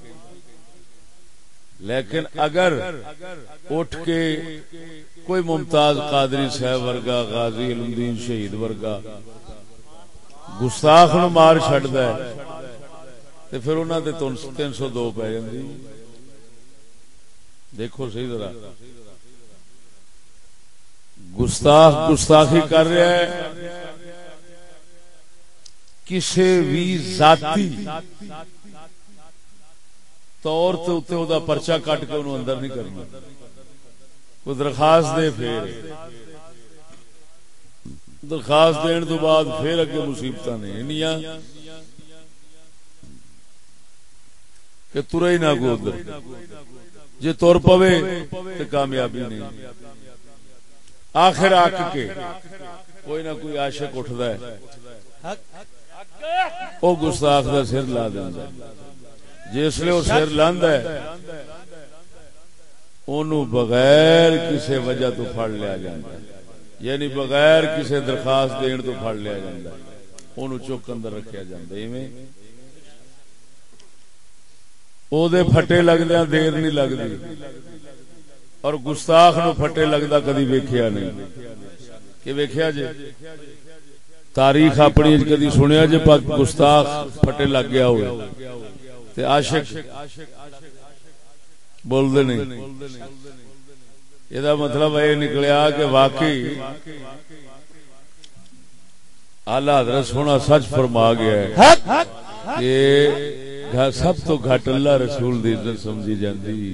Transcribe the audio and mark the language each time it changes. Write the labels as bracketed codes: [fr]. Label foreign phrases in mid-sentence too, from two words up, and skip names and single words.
[pa] لیکن اگر اٹھ کے کوئی ممتاز قادری صاحب ورگا، غازی علم الدین شہید ورگا گستاخ نو مار چھڑدا ہے تے پھر انہاں تے 302 پے جاندی. دیکھو صحیح ذرا، گستاخ گستاخی کر رہا ہے کسے بھی ذاتی طور تے اوتے او دا پرچہ کٹ کے انہوں اندر نہیں کرنا. کوئی درخواست دے، پھر درخواست دین تو بعد پھر اگے مصیبتاں نے انیاں کہ ترے ہی نہ کو ادھر، جے تر پوے تے کامیابی نہیں. آخر آک کے کوئی نہ کوئی عاشق اٹھدا ہے، او گستاخ دا سر لا دیندا ہے. جس لئے وہ سر لاندا ہے اونوں بغیر کسی وجہ تو پھڑ لیا جاندا ہے، یعنی بغیر کسی درخواست دین تو پھڑ لیا جاندا ہے، اونوں چوک اندر رکھیا جاندا ہے. ایویں او دے پھٹے لگدیاں دیر نہیں لگدی، اور گستاخ نو پھٹے لگدا کدی ویکھیا نہیں. کہ ویکھیا جے تاریخ اپنی کدی سنیا جے گستاخ پھٹے لگ گیا ہوئے؟ تے عاشق بول دے نہیں. یہ مطلب یہ نکلیا کہ واقعی آلہ حضرت سونا سچ فرما گیا ہے کہ سب تو گھٹ اللہ رسول دی عزت سمجھی جاندی.